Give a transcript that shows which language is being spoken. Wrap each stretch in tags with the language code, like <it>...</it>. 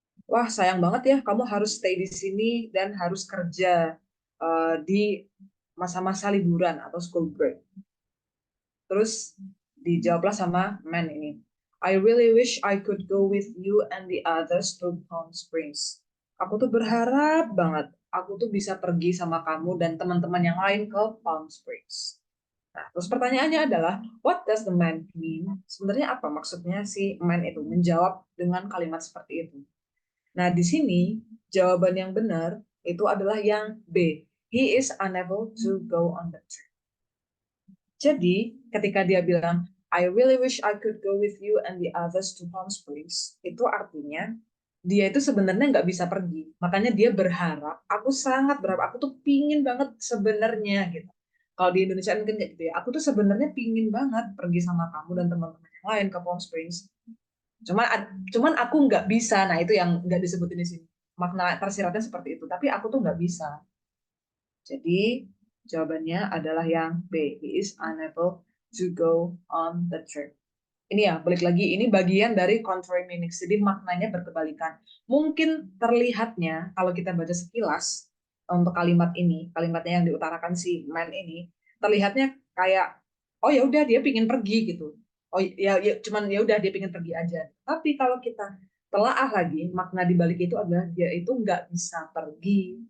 <id>Wah, sayang banget ya, kamu harus stay di sini dan harus kerja di masa-masa liburan atau school break. Terus dijawablah sama man ini.</id> <en>I really wish I could go with you and the others to Palm Springs.</en> <id>Aku tuh berharap banget aku tuh bisa pergi sama kamu dan teman-teman yang lain ke Palm Springs. Nah, terus pertanyaannya adalah,</id> <en>what does the man mean?</en> <id>Sebenarnya apa maksudnya si man itu menjawab dengan kalimat seperti itu? Nah, di sini jawaban yang benar itu adalah yang B.</id> <en>He is unable to go on the trip.</en> <id>Jadi, ketika dia bilang,</id> <en>I really wish I could go with you and the others to Palm Springs,</en> <id>itu artinya dia itu sebenarnya nggak bisa pergi. Makanya dia berharap, aku sangat berharap, aku tuh pingin banget sebenarnya gitu. Kalau di Indonesia mungkin kayak gitu ya, aku tuh sebenarnya pingin banget pergi sama kamu dan teman-teman yang lain ke Palm Springs. Cuman aku nggak bisa. Nah, itu yang nggak disebutin di sini. Makna tersiratnya seperti itu, tapi aku tuh nggak bisa. Jadi jawabannya adalah yang B.</id> <en>He is unable to go on the trip.</en> <id>Ini ya, balik lagi, ini bagian dari contrary meanings. Jadi maknanya berkebalikan. Mungkin terlihatnya, kalau kita baca sekilas, untuk kalimat ini, kalimatnya yang diutarakan si man ini, terlihatnya kayak, oh ya udah dia pingin pergi gitu. Oh ya cuman ya udah dia pingin pergi aja. Tapi kalau kita telaah lagi, makna di balik itu adalah dia itu nggak bisa pergi.</id>